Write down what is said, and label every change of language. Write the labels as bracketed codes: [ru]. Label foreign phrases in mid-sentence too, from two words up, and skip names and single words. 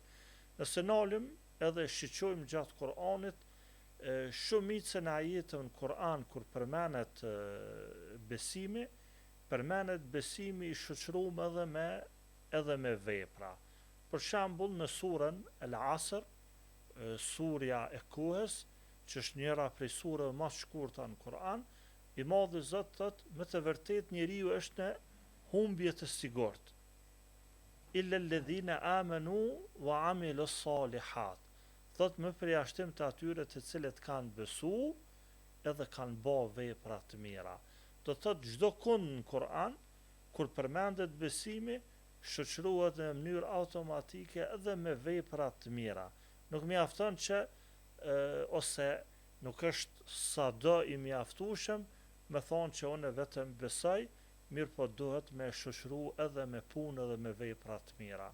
[sq] Nëse nalim edhe shqyqojmë gjatë Kur'anit, shumicën e ajeteve në Kur'an kur përmenet besimi, përmenet besimi i shoqëruar edhe me vepra. Për shembull në surën Al-Asr, surja e kohës, që është njëra prej surave më të shkurtra në Kur'an, i madhi Zot thot, me të vërtetë njeriu është në humbje të sigurt. [ar] إلا الذين آمنوا وعملوا الصالحات. [sq] Thot me përjashtim të atyre të cilët kanë besu edhe kanë bë vepra të mira. Do thot çdo kund në Kur'an kur përmendet besimi shoqërohet në mënyrë automatike edhe me vepra të mira. Nuk mjafton që ose nuk është sado i mjaftueshëm me thonë që unë vetëm besoj, mirë po duhet me shoqëru edhe me punë edhe me vepra të mira.